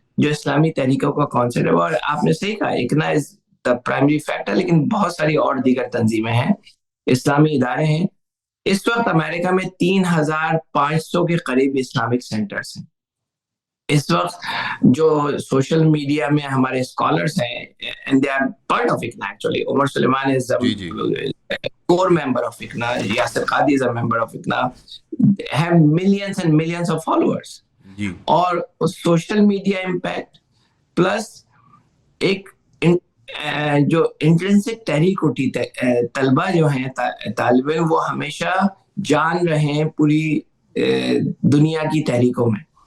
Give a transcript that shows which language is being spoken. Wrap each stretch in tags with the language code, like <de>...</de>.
<hi>जो इस्लामी तहरीकों का कॉन्सेप्ट है, और आपने सही कहा इकना इज द प्राइमरी फैक्टर, लेकिन बहुत सारी और दीगर तंजीमें हैं, इस्लामी इदारे हैं। इस वक्त अमेरिका में 3,500 के करीब इस्लामिक सेंटर्स हैं। इस वक्त जो सोशल मीडिया में हमारे स्कॉलर्स हैं, and दे are part of इकना actually, Umar Suleman is ji ji</hi> <en>core member of ICNA, Yasir Qadi is a member of ICNA, have millions and millions of followers.</en> <hi>जी और social media impact plus एक जो intrinsic तहरीक उठी, तलबा जो हैं, तालिब इल्म, वो हमेशा जान रहे हैं पूरी दुनिया की तहरीकों में।</hi>